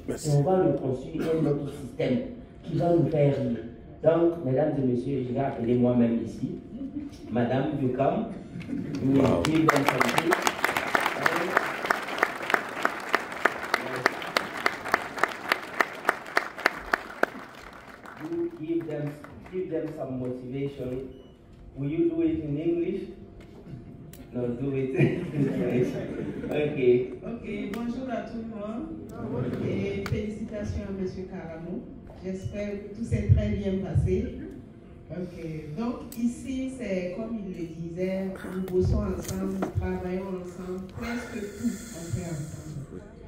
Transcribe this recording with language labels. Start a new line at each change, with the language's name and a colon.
French: Et on va reconstruire un autre système qui va nous faire rire. Donc, mesdames et messieurs, je vais appeler moi-même ici.
English: Madame, you come. You will give them something. You give them some motivation. Will you do it in English? No, do it in French. Ok.
French: Ok, bonjour à tout le monde. Et félicitations à M. Karamo. J'espère que tout s'est très bien passé. Ok, donc ici, c'est comme il le disait, nous bossons ensemble, nous travaillons ensemble, presque tout on fait ensemble.